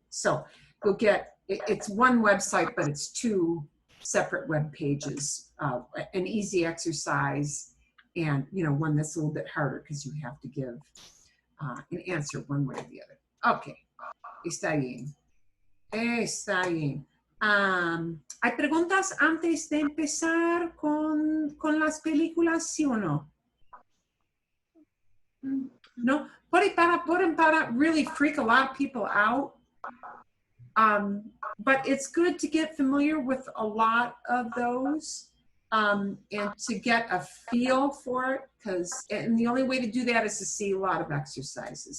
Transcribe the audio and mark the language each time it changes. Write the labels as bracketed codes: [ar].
[en] So you'll get, it's one website, but it's 2 separate web pages, an easy exercise, and one that's a little bit harder because you have to give an answer one way or the other. [es] Okay, está bien. Está bien. ¿Hay preguntas antes de empezar con las películas, sí o no? [en] No, [es] pueden para [en] really freak a lot of people out. But it's good to get familiar with a lot of those and to get a feel for it, and the only way to do that is to see a lot of exercises.